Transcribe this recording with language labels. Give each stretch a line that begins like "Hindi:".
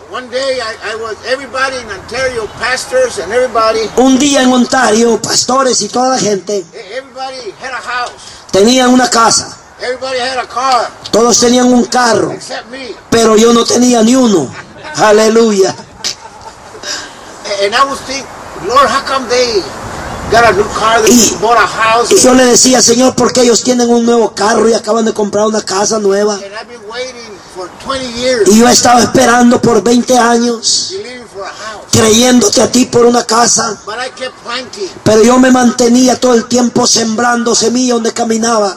English: One day, I was everybody in Ontario, pastors and everybody.
Spanish: Un día en Ontario, pastores y toda la gente.
English: Everybody had a house.
Spanish: Tenían una casa.
English: Everybody had a car.
Spanish: Todos tenían un carro.
English: Except me.
Spanish: Pero yo no tenía ni uno. Aleluya.
English: And I was thinking, Lord, how come they got a new car, they just bought a house.
Spanish: Y yo le decía, Señor, ¿por qué ellos tienen un nuevo carro y acaban de comprar una casa nueva?
English: And I've been waiting for 20 years.
Spanish: Y yo he estado esperando por 20 años, creyéndote a ti por una casa.
English: But I kept planting.
Spanish: Pero yo me mantenía todo el tiempo sembrando semilla donde caminaba.